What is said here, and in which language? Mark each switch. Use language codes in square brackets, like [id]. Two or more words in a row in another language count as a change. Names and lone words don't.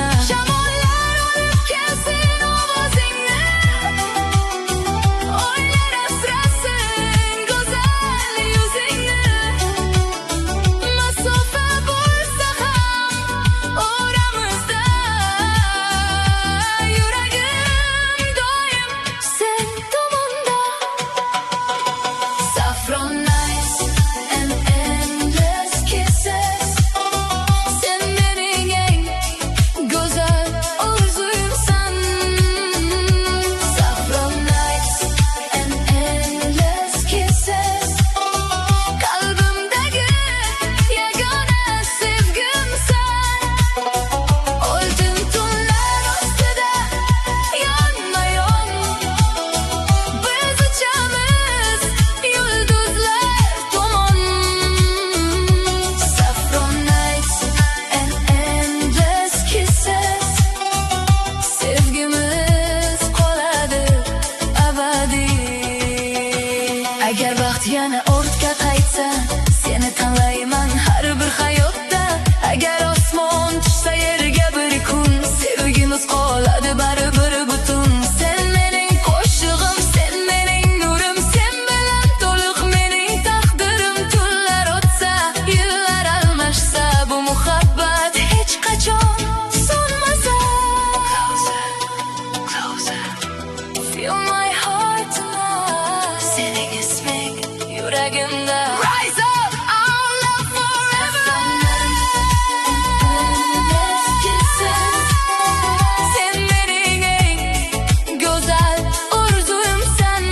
[uz] Shamollar olib kelsin ovozingni, oylar asrasin go'zal yuzingni. Masofa bo'lsa ham oramizda, yuragim doim sen tomonda. [en] Saffron nights and endless kisses, [uz] sen mening eng go'zal orzuyimsan. [en] Saffron nights and endless kisses, [uz] qalbimdagi yagona sevgimsan. Oltin tunlar ustida yonma-yon biz uchamiz yulduzlar tomon. [en] Saffron nights and endless kisses, [uz] sevgimiz qoladi abadiy. Agar vaqt yana ortga qaytsa, seni tanlayman har bir hayotda. Agar osmon tushsa yerga bir kun, sevgimiz qoladi baribir butun. Sen mening qo'shig'im, sen mening nurim, sen bilan to'liq mening taqdirim. Tunlar o'tsa, yillar almashsa, bu muhabbat hech qachon so'nmasa. [en] Feel my heart tonight, [uz] sening isming yuragimda. [en] Rise up, our love forever. [uz] Sen mening eng go'zal orzuyimsan.